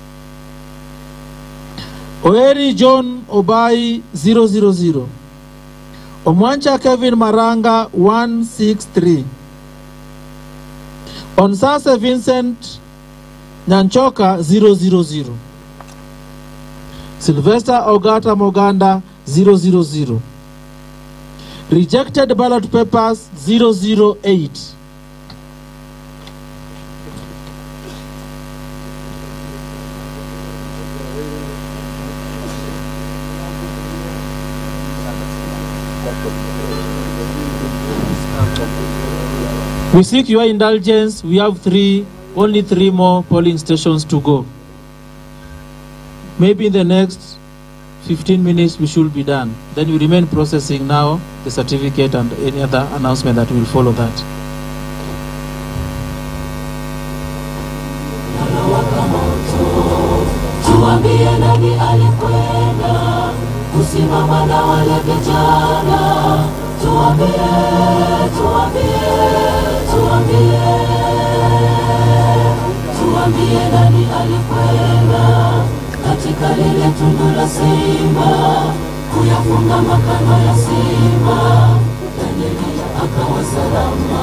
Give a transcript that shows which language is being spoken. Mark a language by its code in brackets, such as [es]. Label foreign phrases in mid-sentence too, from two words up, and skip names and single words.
[en] Oeri John Obai 000. Omwancha Kevin Maranga 163. Onsase Vincent Nyanchoka 000. Sylvester Ogata Moganda 000. Rejected ballot papers 008. We seek your indulgence. We have only three more polling stations to go. Maybe in the next 15 minutes we should be done. Then we remain processing now the certificate and any other announcement that will follow that. [sw] Tuambie nani alikwenda kusimama na wale vijana. Tuambie nani alikwenda katika lile tundu la simba, kuyafunga makano ya simba, Danieli akawa salama.